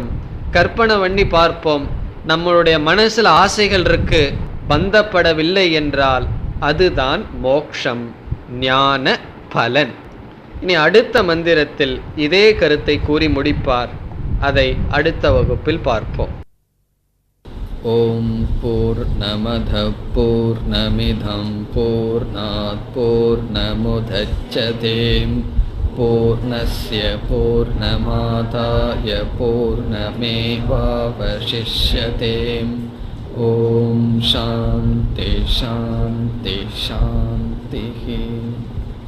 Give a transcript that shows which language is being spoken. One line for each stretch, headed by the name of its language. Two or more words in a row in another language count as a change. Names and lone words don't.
Tamil: கற்பனை பண்ணி பார்ப்போம், நம்மளுடைய மனசில் ஆசைகள் இருக்கு, பந்தப்படவில்லை என்றால் அதுதான் மோக்ஷம், ஞான பலன். இனி அடுத்த மந்திரத்தில் இதே கருத்தை கூறி முடிப்பார். அதை அடுத்த வகுப்பில் பார்ப்போம்.
Sanskrit: ॐ पूर्णमदः पूर्णमिदं पूर्णात् पूर्णमुदच्यते पूर्णस्य पूर्णमादाय पूर्णमेवावशिष्यते. ॐ शान्तिः शान्तिः शान्तिः.